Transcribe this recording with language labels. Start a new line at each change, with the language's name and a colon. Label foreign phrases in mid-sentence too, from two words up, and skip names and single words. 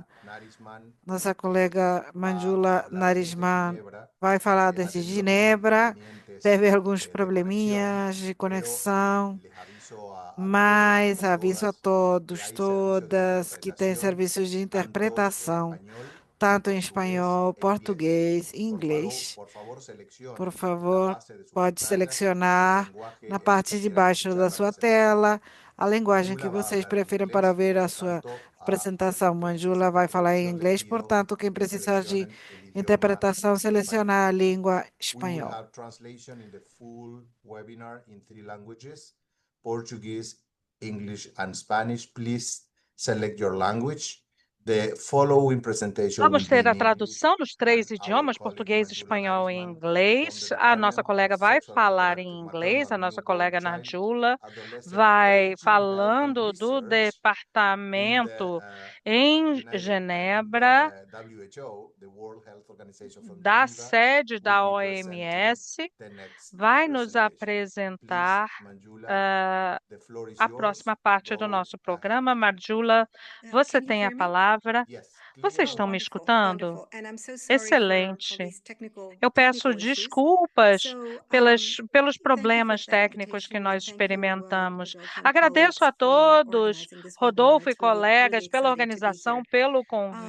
Portuguese: Nossa colega Manjula Narisman vai falar desde Genebra, teve alguns probleminhas de conexão, mas aviso a todos, todas que têm serviços de interpretação, tanto em espanhol, português e inglês. Por favor, pode selecionar na parte de baixo da sua tela a linguagem que
Spanish: Manjula va a
Portuguese: vocês
Spanish: hablar en
Portuguese: preferem para
Spanish: inglés,
Portuguese: ver
Spanish: por
Portuguese: a
Spanish: lo
Portuguese: sua
Spanish: tanto,
Portuguese: apresentação. Manjula vai falar em
Spanish: yo les
Portuguese: inglês,
Spanish: pido
Portuguese: portanto, quem
Spanish: que
Portuguese: precisar de
Spanish: seleccionen el idioma
Portuguese: interpretação,
Spanish: español.
Portuguese: seleciona a língua
English: We will
Portuguese: espanhol.
English: have translation in the full webinar in 3 languages: Portuguese, English, and Spanish. Please select your language. The following presentation will
Portuguese: Vamos
English: be
Portuguese: ter a
English: in English,
Portuguese: tradução dos três
English: and our
Portuguese: idiomas,
English: colleague
Portuguese: português,
English: Manjula
Portuguese: espanhol e
English: Narisman from
Portuguese: inglês.
English: the
Portuguese: A nossa
English: Department of
Portuguese: colega vai
English: Sexual
Portuguese: falar em
English: Reproductive
Portuguese: inglês, a
English: Maternal,
Portuguese: nossa
English: Newborn,
Portuguese: colega
English: Child,
Portuguese: Nadjula
English: Adolescent,
Portuguese: vai
English: Aging, Health and
Portuguese: falando do
English: Research in the
Portuguese: departamento em Genebra,
English: WHO, the World Health Organization from
Portuguese: da
English: Geneva,
Portuguese: sede
English: will
Portuguese: da
English: be presenting
Portuguese: OMS,
English: the next
Portuguese: vai nos
English: presentation. Please,
Portuguese: apresentar
English: Manjula, the floor is
Portuguese: a
English: yours.
Portuguese: próxima parte do
English: Go
Portuguese: nosso
English: ahead.
Portuguese: programa. Marjula, você tem a palavra.
English: Yes,
Portuguese: Vocês
English: clear.
Portuguese: estão me escutando? Excelente. Eu peço desculpas pelos problemas técnicos que nós experimentamos. Agradeço a todos, Rodolfo e colegas, pela organização, pelo convite.